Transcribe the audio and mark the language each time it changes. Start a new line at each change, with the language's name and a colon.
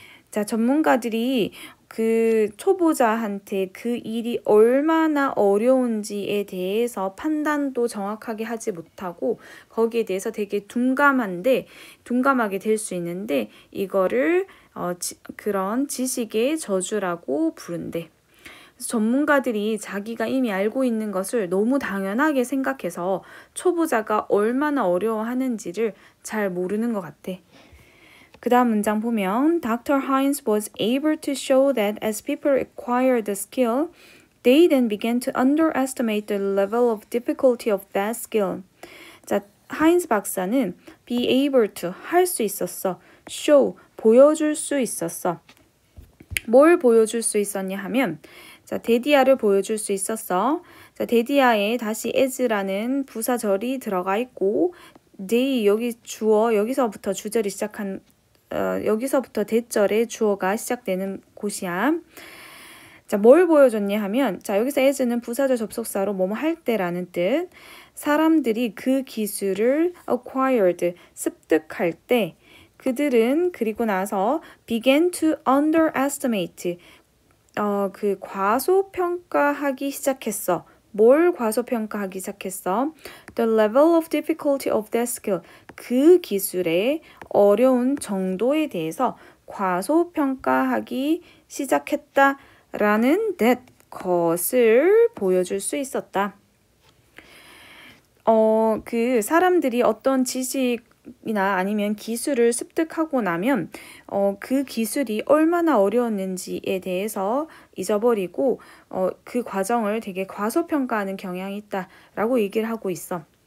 Korean: 자, 전문가들이 그 초보자한테 그 일이 얼마나 어려운지에 대해서 판단도 정확하게 하지 못하고 거기에 대해서 되게 둔감하게 될 수 있는데 이거를 그런 지식의 저주라고 부른대. 그래서 전문가들이 자기가 이미 알고 있는 것을 너무 당연하게 생각해서 초보자가 얼마나 어려워하는지를 잘 모르는 것 같아. 그 다음 문장 보면 Dr.
English: Hines was able to show that as people acquired the skill, they then began to underestimate the level of difficulty of that skill.
Korean: 자, 하인스 박사는
English: be able to
Korean: 할 수 있었어. show 보여줄 수 있었어. 뭘 보여줄 수 있었냐 하면 자, 데디아를 보여줄 수 있었어. 자, 데디아에 다시 as라는 부사절이 들어가 있고 they 여기 주어 여기서부터 주절이 시작한 여기서부터 대절의 주어가 시작되는 곳이야. 자, 뭘 보여줬냐 하면 자, 여기서 as는 부사절 접속사로 뭐뭐 할 때라는 뜻. 사람들이 그 기술을 acquired 습득할 때 그들은 그리고 나서
English: began to underestimate
Korean: 그 과소평가하기 시작했어. 뭘 과소평가하기 시작했어?
English: The level of difficulty of that skill.
Korean: 그 기술의 어려운 정도에 대해서 과소평가하기 시작했다라는 that 것을 보여줄 수 있었다. 그 사람들이 어떤 지식이나 아니면 기술을 습득하고 나면 그 기술이 얼마나 어려웠는지에 대해서 잊어버리고 그 과정을 되게 과소평가하는 경향이 있다라고 얘기를 하고 있어.